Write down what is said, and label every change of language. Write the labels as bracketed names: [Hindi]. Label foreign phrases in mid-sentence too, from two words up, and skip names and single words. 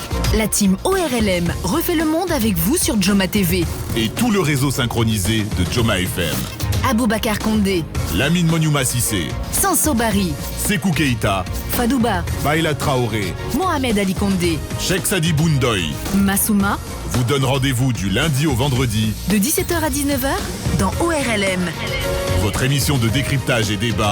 [French] La team ORLM refait le monde avec vous sur Joma TV. Et tout le réseau synchronisé de Joma FM. Aboubacar Condé, Lamine Moniouma Sissé, Sanso Bari, Sekou Keïta, Fadouba, Baïla Traoré, Mohamed Ali Condé, Cheikh Sadi Boundoy Massouma vous donne rendez-vous du lundi au vendredi de 17h à 19h dans ORLM, votre émission de décryptage et débat